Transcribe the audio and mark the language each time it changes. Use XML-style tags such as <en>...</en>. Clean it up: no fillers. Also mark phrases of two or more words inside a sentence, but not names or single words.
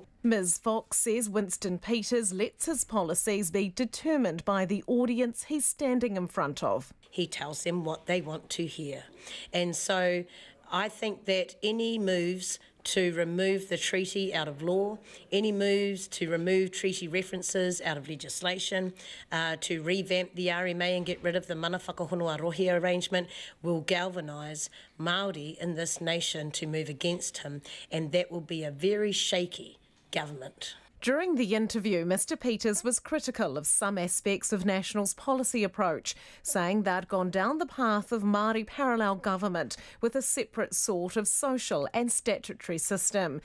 <en>Ms Fox says Winston Peters lets his policies be determined by the audience he's standing in front of. He tells them what they want to hear. And so I think that any moves to remove the treaty out of law, any moves to remove treaty references out of legislation, to revamp the RMA and get rid of the</en> <mi>mana whakahonua rohi</mi> <en>arrangement will galvanise Māori in this nation to move against him, and that will be a very shaky government. During the interview, Mr Peters was critical of some aspects of National's policy approach, saying they'd gone down the path of Māori parallel government with a separate sort of social and statutory system.</en>